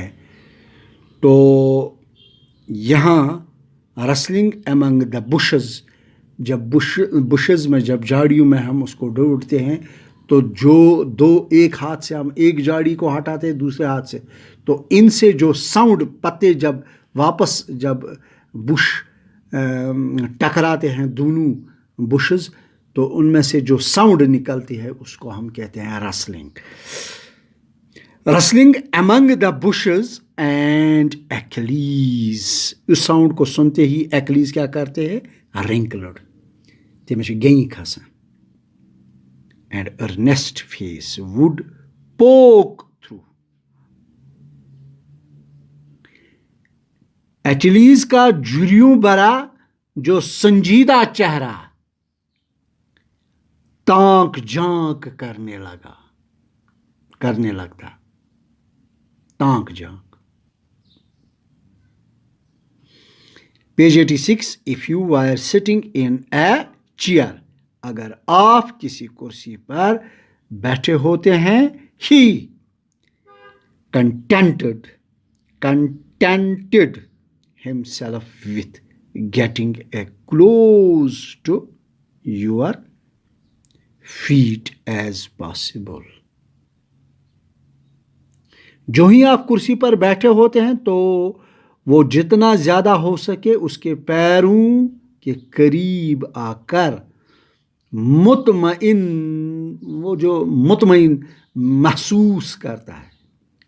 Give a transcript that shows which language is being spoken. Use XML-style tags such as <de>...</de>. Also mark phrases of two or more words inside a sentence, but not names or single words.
<hi>तो यहाँ</hi> <en>rustling among the bushes,</en> <hi>जब बुशेस में, जब झाड़ियों में हम उसको ढूंढते हैं, तो जो दो, एक हाथ से हम एक झाड़ी को हटाते हैं, दूसरे हाथ से, तो इनसे जो साउंड, पत्ते जब वापस, जब बुश टकराते हैं दोनों बुशेस, तो उनमें से जो साउंड निकलती है उसको हम कहते हैं रसलिंग।</hi> <en>rustling among the bushes and एक्लीज।</en> <hi>उस साउंड को सुनते ही एक्लीज क्या करते हैं?</hi> <ks>रिंकलड, तमिस गेई खसान,</ks> <en>and earnest face would poke through.</en> <hi>एक्लीज का जुरियों भरा जो संजीदा चेहरा ताक झांक करने लगता, ताक झांक।</hi> <en>page 86, if you are sitting in a chair,</en> <hi>अगर आप किसी कुर्सी पर बैठे होते हैं,</hi> <en>ही contented himself with getting as close to your feet as possible।</en> <hi>जो ही आप कुर्सी पर बैठे होते हैं, तो वो जितना ज्यादा हो सके उसके पैरों के करीब आकर मुतमइन, वो जो मुतमइन महसूस करता है।</hi>